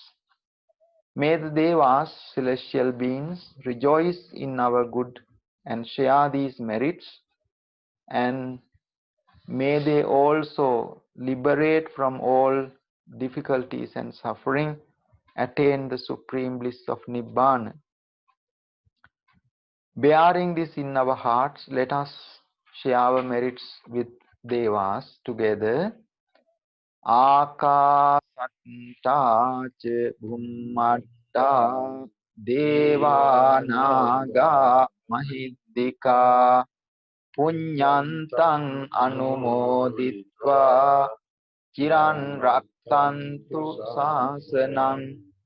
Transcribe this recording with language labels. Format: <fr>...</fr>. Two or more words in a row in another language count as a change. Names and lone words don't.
<en>May the Devas, celestial beings, rejoice in our good and share these merits, and may they also liberate from all difficulties and suffering, attain the supreme bliss of Nibbana. Bearing this in our hearts, let us share our merits with Devas together.</en> <pi>Akasatta ca bhummatta deva naga mahiddhika punyantang anumoditva chiran raktantu sasanang.</pi>